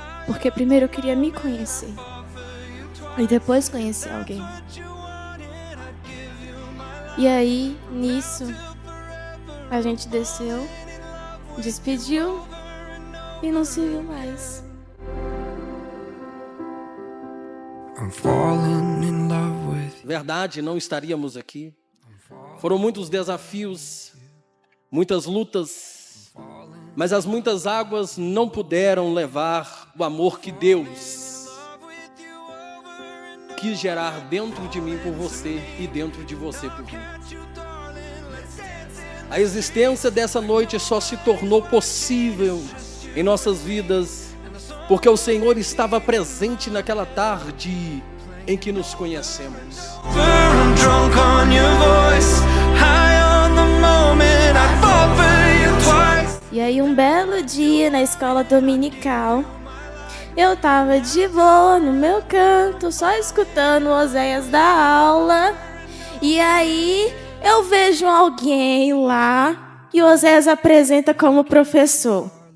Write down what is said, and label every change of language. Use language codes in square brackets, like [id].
[pt] Porque primeiro eu queria me conhecer. E depois conhecer alguém. E aí, nisso, a gente desceu, despediu e não se viu mais. [en] I'm falling in love with you. [pt] Verdade, não estaríamos aqui. Foram muitos desafios, muitas lutas, mas as muitas águas não puderam levar o amor que Deus quis gerar dentro de mim por você e dentro de você por mim. A existência dessa noite só se tornou possível em nossas vidas porque o Senhor estava presente naquela tarde em que nos conhecemos. [en] I'm drunk on your voice, high on the moment, I fall for you twice. [pt] E aí um belo dia na escola dominical, eu tava de boa no meu canto, só escutando Oséias da aula. E aí eu vejo alguém lá e Oséias apresenta como professor.